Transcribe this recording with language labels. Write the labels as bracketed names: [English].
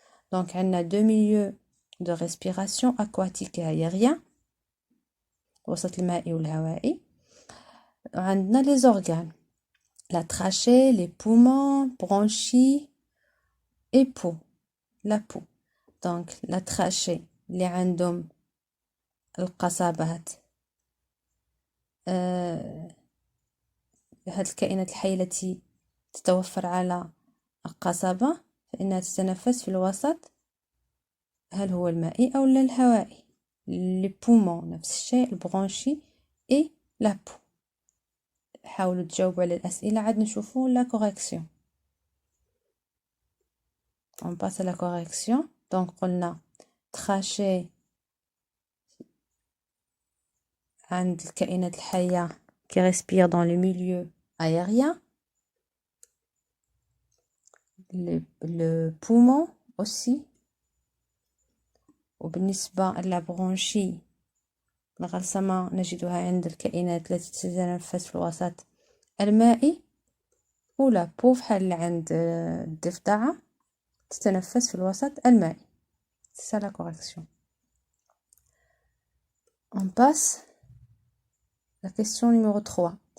[French] Donc on a deux milieux de respiration, aquatique et aérien، [Arabic] الوسط المائي والهوائي. [French] عندنا les organes: la trachée, les poumons, bronchies et peau. la peau. [Arabic] Donc la trachée اللي عندهم القصبات، هاد الكائنات الحية التي تتوفر على القصبة فإنها تتنفس في الوسط، هل هو المائي أو الهوائي. لي بومون نفس الشيء، البرونشي [French] et la peau. [Arabic] حاولوا تجاوبوا على الأسئلة، عاد نشوفوا [French] la correction. on passe à la correction. donc [Arabic] قلنا [French] trachée [Arabic] عند الكائنات الحية [French] qui respire dans le milieu aérien. le poumon aussi. [Arabic] وبالنسبة للبرونشي الغلسمة نجدها عند الكائنات التي تتنفس في الوسط المائي. ولا بو بحال عند الضفدعة تتنفس في الوسط المائي. [French] c'est la correction. on passe la question numéro 3.